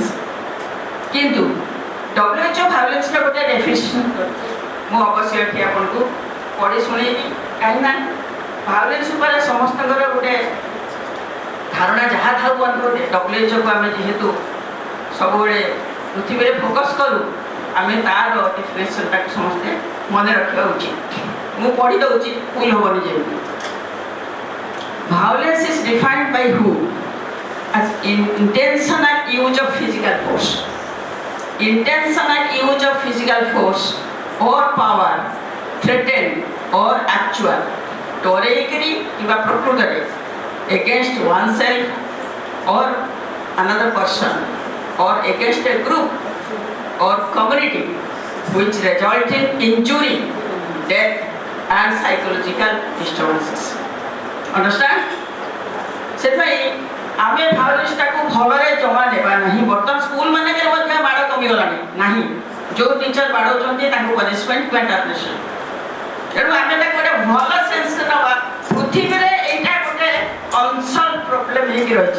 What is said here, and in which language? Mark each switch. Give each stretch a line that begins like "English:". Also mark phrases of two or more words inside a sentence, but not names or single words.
Odia: କିନ୍ତୁ WHO ଭାଓଲେନ୍ସର ଗୋଟେ ଡେଫିନେସନ୍ ମୁଁ ଅବଶ୍ୟ ଏଠି ଆପଣଙ୍କୁ ପଢ଼ି ଶୁଣେଇବି କାହିଁକିନା ଭାଓଲେନ୍ସ ଉପରେ ସମସ୍ତଙ୍କର ଗୋଟେ ଧାରଣା ଯାହା ଥାଉ ଅନୁରୋଧ WHOକୁ ଆମେ ଯେହେତୁ ସବୁବେଳେ ପୃଥିବୀରେ ଫୋକସ୍ କରୁ ଆମେ ତାର ଡିଫିନେସନ୍ଟାକୁ ସମସ୍ତେ ମନେ ରଖିବା ଉଚିତ। ମୁଁ ପଢ଼ି ଦେଉଛି ଭୁଲ ହେବନି ଯେମିତି।
English: Violence is defined by who? As intentional use of physical force. Intentional use of physical force or power, threatened or actual,
Odia: ଡରେଇକିରି କିମ୍ବା ପ୍ରକୃତରେ
English: against oneself or another person or against a group or community which result in injury, death and psychological disturbances. Understand?
Odia: ସେଥିପାଇଁ ଆମେ ଭାଓଲେନ୍ସଟାକୁ ଭଲରେ ଜମା ନେବା ନାହିଁ। ବର୍ତ୍ତମାନ ସ୍କୁଲ ମାନଙ୍କରେ ମଧ୍ୟ ମାଡ଼ କମିଗଲାଣି ନାହିଁ। ଯେଉଁ ଟିଚର ବାଡ଼ଉଛନ୍ତି ତାଙ୍କୁ ପନିଶମେଣ୍ଟ କିମ୍ବା ଟର୍ମିନେସନ୍। ତେଣୁ ଆମେ ତାକୁ ଗୋଟେ ଭଲ ସେନ୍ସରେ ନେବା। ପୃଥିବୀରେ ଏଇଟା ଗୋଟେ
English: unsolved problem
Odia: ହେଇକି ରହିଛି।